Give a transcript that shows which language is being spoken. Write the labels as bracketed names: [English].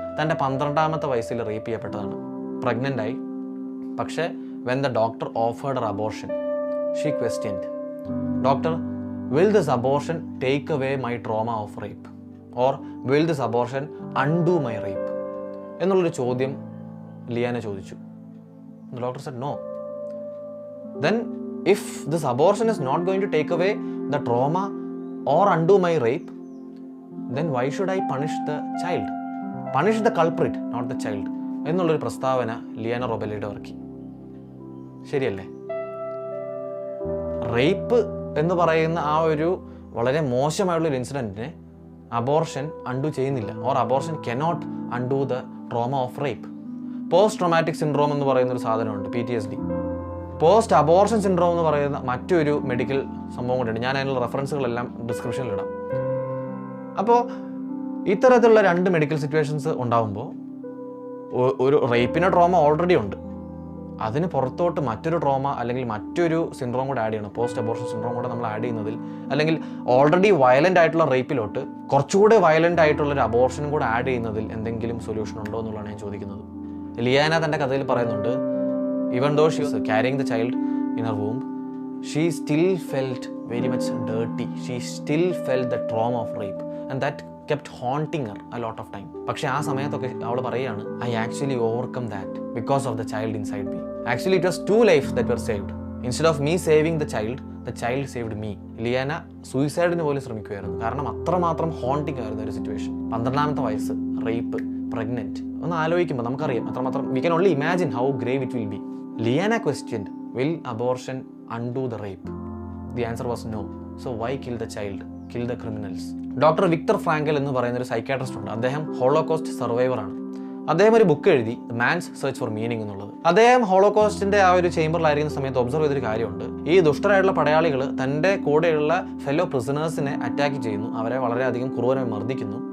[Malayalam] തൻ്റെ 12ാമത്തെ വയസ്സിൽ rape ചെയ്യപ്പെട്ടതാണ്, pregnant ആയി. [English] പക്ഷേ when the doctor offered her abortion she questioned, doctor, will this abortion take away my trauma of rape or will this abortion undo my rape [Malayalam] എന്നുള്ളൊരു ചോദ്യം ലിയാന ചോദിച്ചു. [English] Doctor said no. Then if this abortion is not going to take away the trauma or undo my rape, then why should I punish the child? Punish the culprit, not the child [Malayalam] എന്നുള്ളൊരു പ്രസ്താവന ലിയാന റൊബെല്ലിഡോ ഇറക്കി. ശരിയല്ലേ? Rape എന്ന് പറയുന്ന ആ ഒരു വളരെ മോശമായുള്ളൊരു ഇൻസിഡൻറ്റിനെ abortion undo ചെയ്യുന്നില്ല, [English] Or abortion cannot undo the trauma of rape. [Malayalam] Post traumatic syndrome എന്ന് പറയുന്നൊരു സാധനമുണ്ട്, PTSD. പോസ്റ്റ് അബോർഷൻ സിൻഡ്രോം എന്ന് പറയുന്ന മറ്റൊരു മെഡിക്കൽ സംഭവം കൂടിയുണ്ട്. ഞാൻ അതിനുള്ള റെഫറൻസുകളെല്ലാം ഡിസ്ക്രിപ്ഷനിലിടാം. അപ്പോൾ ഇത്തരത്തിലുള്ള 2 മെഡിക്കൽ സിറ്റുവേഷൻസ് ഉണ്ടാകുമ്പോൾ ഒരു റേപ്പിൻ്റെ ട്രോമ ഓൾറെഡി ഉണ്ട്, അതിന് പുറത്തോട്ട് മറ്റൊരു ട്രോമ അല്ലെങ്കിൽ മറ്റൊരു സിൻഡ്രോം കൂടെ ആഡ് ചെയ്യണം, പോസ്റ്റ് അബോർഷൻ സിൻഡ്രോം കൂടെ നമ്മൾ ആഡ് ചെയ്യുന്നതിൽ, അല്ലെങ്കിൽ ഓൾറെഡി വയലൻ്റ് ആയിട്ടുള്ള റേപ്പിലോട്ട് കുറച്ചുകൂടെ വയലൻ്റ് ആയിട്ടുള്ളൊരു അബോർഷനും കൂടെ ആഡ് ചെയ്യുന്നതിൽ എന്തെങ്കിലും സൊല്യൂഷൻ ഉണ്ടോ എന്നുള്ളതാണ് ഞാൻ ചോദിക്കുന്നത്. ലിയാന തൻ്റെ കഥയിൽ പറയുന്നുണ്ട്, [English] even though she was carrying the child in her womb, she still felt very much dirty. She still felt the trauma of rape and that kept haunting her a lot of time. [Malayalam] പക്ഷേ ആ സമയത്തൊക്കെ അവൾ പറയുകയാണ്, [English] I actually overcome that because of the child inside me. Actually it was 2 lives that were saved. Instead of me saving the child saved me. [Malayalam] ലിയാന സൂയിസൈഡിന് പോലും ശ്രമിക്കുകയായിരുന്നു, കാരണം അത്രമാത്രം haunting ആയിരുന്നു ഒരു സിറ്റുവേഷൻ. 12ാമത്തെ വയസ്സ്, റേപ്പ്, പ്രഗ്നന്റ്. ഒന്ന് ആലോചിക്കുമ്പോൾ നമുക്കറിയാം അത്രമാത്രം, [English] we can only imagine how grave it will be. Liana questioned, will abortion undo the rape? The answer was no. So why kill the child? Kill the criminals. [Malayalam] Doctor Victor Frenkel എന്ന് പറയുന്ന ഒരു psychiatrist ഉണ്ട്. അദ്ദേഹം holocaust സർവൈവറാണ്. അദ്ദേഹം ഒരു book എഴുതി, man's search for meaning എന്നുള്ളത്. അദ്ദേഹം ഹോളോകോസ്റ്റിന്റെ ആ ഒരു ചേംബറിലായിരിക്കുന്ന സമയത്ത് ഒബ്സർവ് ചെയ്തൊരു കാര്യമുണ്ട്. ഈ ദുഷ്ടരായിട്ടുള്ള പടയാളികൾ തൻ്റെ കൂടെയുള്ള ഫെല്ലോ പ്രിസണേഴ്സിനെ അറ്റാക്ക് ചെയ്യുന്നു, അവരെ വളരെയധികം ക്രൂരമായി മർദ്ദിക്കുന്നു.